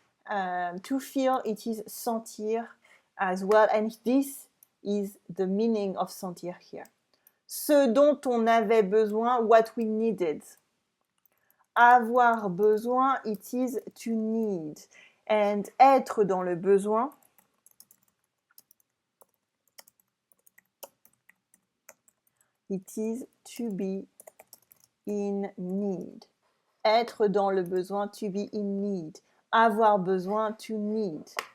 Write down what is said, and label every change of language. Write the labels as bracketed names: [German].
[English] To feel, it is sentir as well. And this is the meaning of sentir here. [French] Ce dont on avait besoin, [English] what we needed. Avoir besoin, it is to need. And [French] être dans le besoin, [English] it is to be in need. [French] Être dans le besoin, [English] to be in need. [French] Avoir besoin, [English] to need.